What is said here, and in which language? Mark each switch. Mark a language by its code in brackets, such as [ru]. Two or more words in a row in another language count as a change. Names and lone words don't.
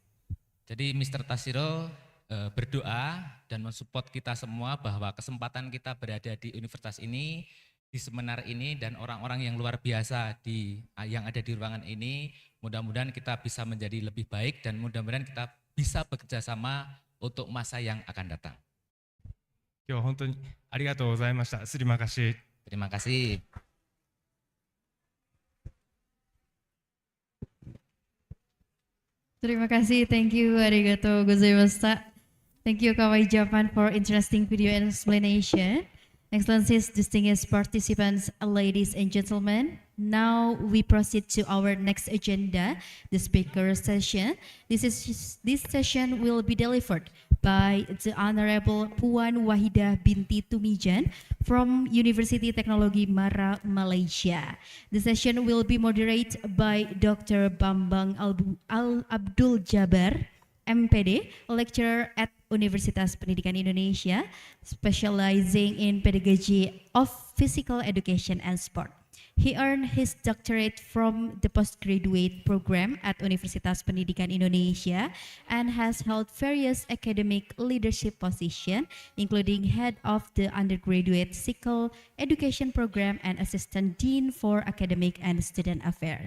[id] Jadi Mr. Tashiro berdoa dan mensupport kita semua bahwa kesempatan kita berada di universitas ini, di seminar ini dan orang-orang yang luar biasa yang ada di ruangan ini, mudah-mudahan kita bisa menjadi lebih baik dan mudah-mudahan kita bisa bekerja sama untuk masa yang akan datang. [ja] 今日は本当にありがとうございました。 [id] terima kasih. Terima kasih. Terima kasih, [en] thank you, [ja] ありがとうございました. [en] Thank you, Kawai Japan, for interesting video and explanation. Excellencies, distinguished participants, ladies and gentlemen, now we proceed to our next agenda, the speaker session. This session will be delivered by the Honorable Puan Wahidah Binti Tumijan from University Teknologi Mara, Malaysia. The session will be moderated by Dr. Bambang Abdul Jabbar, MPD, lecturer at Universitas Pendidikan Indonesia, specializing in pedagogy of physical education and sport. He earned his doctorate from the postgraduate program at Universitas Pendidikan Indonesia and has held various academic leadership positions, including head of the undergraduate physical education program and assistant dean for academic and student affairs.